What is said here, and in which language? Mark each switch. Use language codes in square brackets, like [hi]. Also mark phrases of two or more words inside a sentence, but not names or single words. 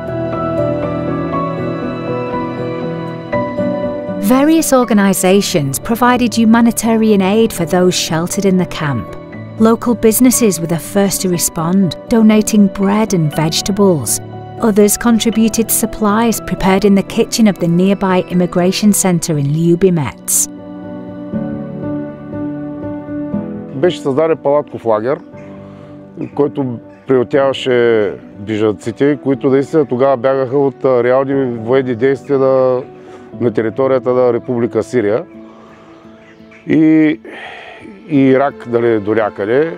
[en] Various organisations provided humanitarian aid for those sheltered in the camp. Local businesses were the first to respond, donating bread and vegetables. Others contributed supplies prepared in the kitchen of the nearby immigration centre in Любимец. [bg] Беше създаден палатков лагер, който приютяваше бежанците, които наистина тогава бягаха от реални военни действия на територията на Република Сирия и Ирак, до някъде.